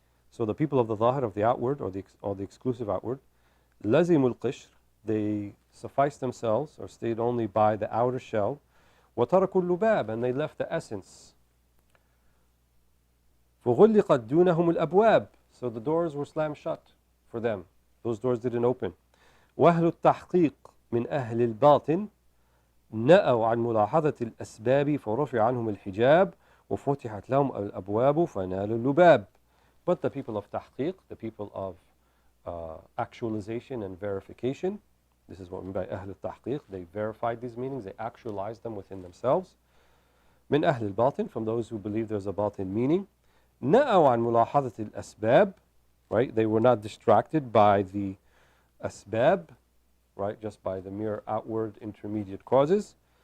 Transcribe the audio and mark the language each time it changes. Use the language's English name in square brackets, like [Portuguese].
[English] So the people of the zahir, of the outward, or the exclusive outward, [Arabic] لَزِمُوا الْقِشْرَ, [English] they sufficed themselves or stayed only by the outer shell. [Arabic] وَتَرَكُوا اللُّبَابِ, [English] and they left the essence. [Arabic] فَغُلِّقَتْ دُونَهُمُ الْأَبْوَابِ, [English] so the doors were slammed shut for them. Those doors didn't open. [Arabic] وَأَهْلُ التَّحْقِيقِ مِنْ أَهْلِ الْبَاطِنِ نأوا عن ملاحظة الأسباب فرفع عنهم الحجاب وفتحت لهم الأبواب فنالوا اللباب. [English] But the people of tahqiq, the people of actualization and verification, this is what we mean by [Arabic] أهل التحقيق, [English] they verified these meanings, they actualized them within themselves. [Arabic] من أهل الباطن, [English] from those who believe there's a batin meaning. [Arabic] نأوا عن ملاحظة الأسباب, [English] right, they were not distracted by the asbab, right, just by the mere outward intermediate causes.